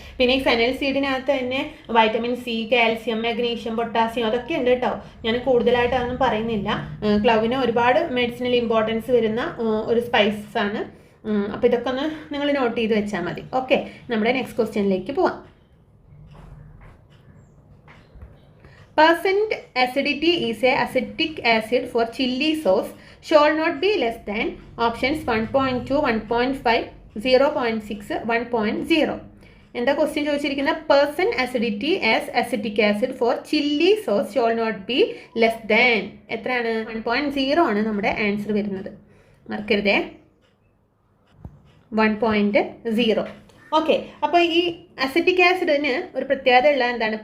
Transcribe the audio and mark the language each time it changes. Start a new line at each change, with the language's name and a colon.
Malayalam: പിന്നെ ഈ ഫെനൽ സീഡിനകത്ത് തന്നെ vitamin C, calcium, magnesium, potassium അതൊക്കെ ഉണ്ട് കേട്ടോ. ഞാൻ കൂടുതലായിട്ട് അതൊന്നും പറയുന്നില്ല. ക്ലൗവിന് ഒരുപാട് മെഡിസിനൽ ഇമ്പോർട്ടൻസ് വരുന്ന ഒരു സ്പൈസസ് ആണ്. അപ്പോൾ ഇതൊക്കെ ഒന്ന് നിങ്ങൾ നോട്ട് ചെയ്ത് വെച്ചാൽ മതി. ഓക്കെ, നമ്മുടെ നെക്സ്റ്റ് ക്വസ്റ്റ്യനിലേക്ക് പോവാം.
English: Percent acidity is a acetic acid for chili sauce shall not be less than options 1.2, 1.5, 0.6, 1.0.
Malayalam: എന്താ ക്വസ്റ്റ്യൻ ചോദിച്ചിരിക്കുന്നത്?
English: percent acidity as acetic acid for chilli sauce shall not be less than
Malayalam: എത്രയാണ്? 1.0 ആണ് നമ്മുടെ answer വരുന്നത്. മറക്കരുതേ, 1.0. Okay, അപ്പോൾ ഈ acetic ആസിഡിന് ഒരു പ്രത്യേകത ഉള്ള എന്താണ്?